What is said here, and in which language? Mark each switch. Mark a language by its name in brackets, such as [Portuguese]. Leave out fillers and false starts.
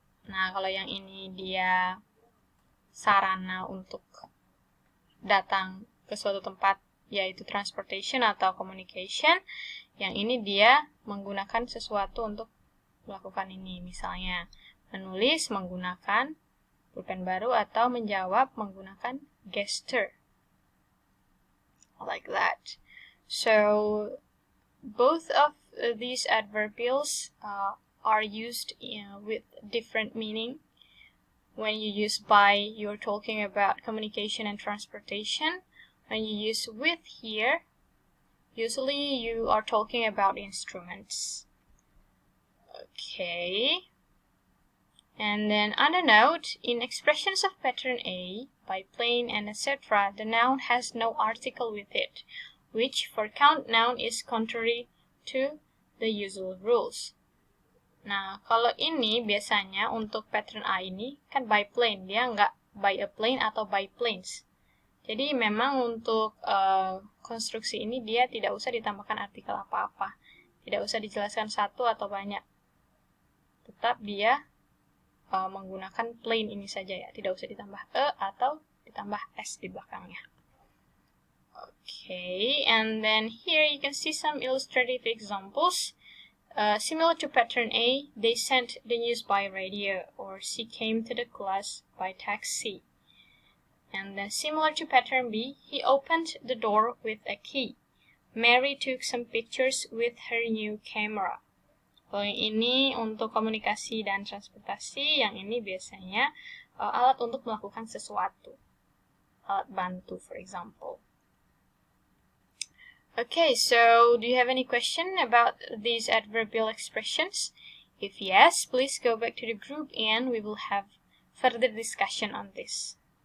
[Indonesian] Nah, kalau yang ini dia sarana untuk datang ke suatu tempat, yaitu transportation atau communication. Yang ini dia menggunakan sesuatu untuk melakukan ini. Misalnya, menulis menggunakan pulpen baru atau menjawab menggunakan gesture. [English] Like that. So, both of these adverbials are used with different meaning. When you use by, you're talking about communication and transportation. When you use with here, usually you are talking about instruments. Okay. And then on a note, in expressions of pattern A, by plane and etc., the noun has no article with it, which for count noun is contrary to the usual rules. [Indonesian] Nah, kalau ini biasanya untuk pattern A ini kan by plane, dia nggak [English] by a plane [Indonesian] atau [English] by planes. [Indonesian] Jadi memang untuk konstruksi ini dia tidak usah ditambahkan artikel apa-apa. Tidak usah dijelaskan satu atau banyak. Tetap dia menggunakan plain ini saja ya. Tidak usah ditambah e atau ditambah s di belakangnya. [English] Okay, and then here you can see some illustrative examples. Similar to pattern A, they sent the news by radio, or she came to the class by taxi. And then similar to pattern B, he opened the door with a key. Mary took some pictures with her new camera. [Indonesian] Kalau yang ini untuk komunikasi dan transportasi, yang ini biasanya alat untuk melakukan sesuatu. Alat bantu, [English] for example. Okay, so do you have any question about these adverbial expressions? If yes, please go back to the group and we will have further discussion on this.